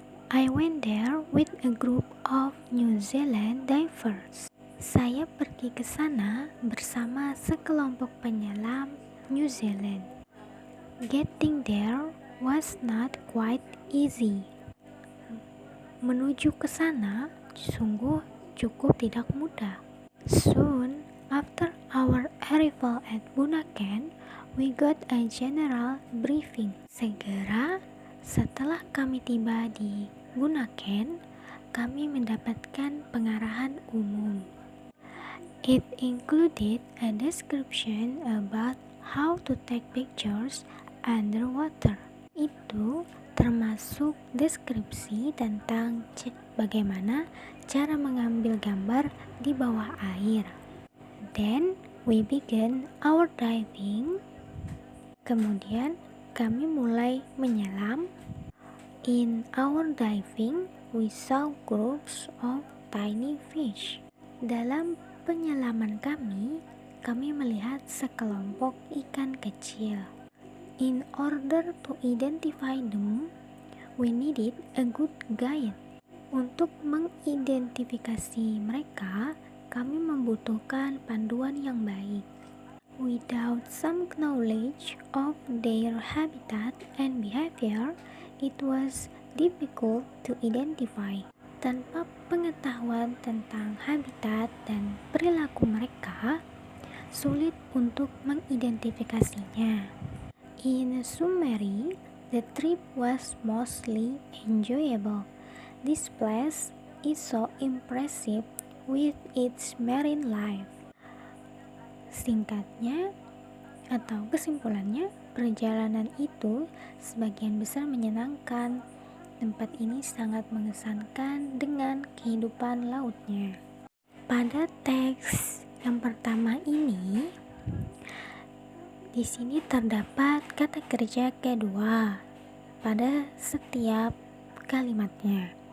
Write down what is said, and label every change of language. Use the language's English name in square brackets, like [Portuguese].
[English] I went there with a group of New Zealand divers. [Indonesian] Saya pergi ke sana bersama sekelompok penyelam New Zealand. [English] Getting there was not quite easy. [Indonesian] Menuju ke sana sungguh cukup tidak mudah. [English] Soon after our arrival at Bunaken, we got a general briefing. [Indonesian] Segera setelah kami tiba di Bunaken, kami mendapatkan pengarahan umum. [English] It included a description about how to take pictures underwater. [Indonesian] Itu termasuk deskripsi tentang bagaimana cara mengambil gambar di bawah air. [English] Then we began our diving. [Indonesian] Kemudian kami mulai menyelam. [English] In our diving, we saw groups of tiny fish. [Indonesian] Dalam penyelaman kami melihat sekelompok ikan kecil. [English] In order to identify them, we needed a good guide. [Indonesian] Untuk mengidentifikasi mereka, kami membutuhkan panduan yang baik. [English] Without some knowledge of their habitat and behavior, it was difficult to identify. [Indonesian] Tanpa pengetahuan tentang habitat dan perilaku mereka, sulit untuk mengidentifikasinya. [English] In summary, the trip was mostly enjoyable. This place is so impressive with its marine life. [Indonesian] Singkatnya atau kesimpulannya, perjalanan itu sebagian besar menyenangkan tempat ini sangat mengesankan dengan kehidupan lautnya. Pada teks yang pertama ini, di sini terdapat kata kerja kedua pada setiap kalimatnya.